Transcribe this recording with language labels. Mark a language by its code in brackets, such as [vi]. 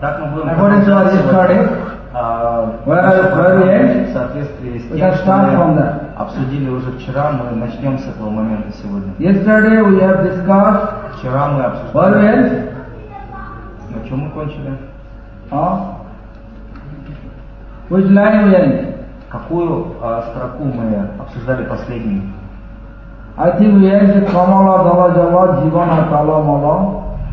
[en] According to our study, where we end? We can start from that. [ru] Обсудили уже вчера, мы начнем с этого момента сегодня. [en] Yesterday we have discussed. [ru] Вчера мы обсуждали. [en] Where we end? [ru] На чем мы кончили? [en] Which line we end? [ru] Какую строку мы обсуждали последнюю? [en] I think we ended [bn] Kamala Dala Jala Jivana Kala Mala.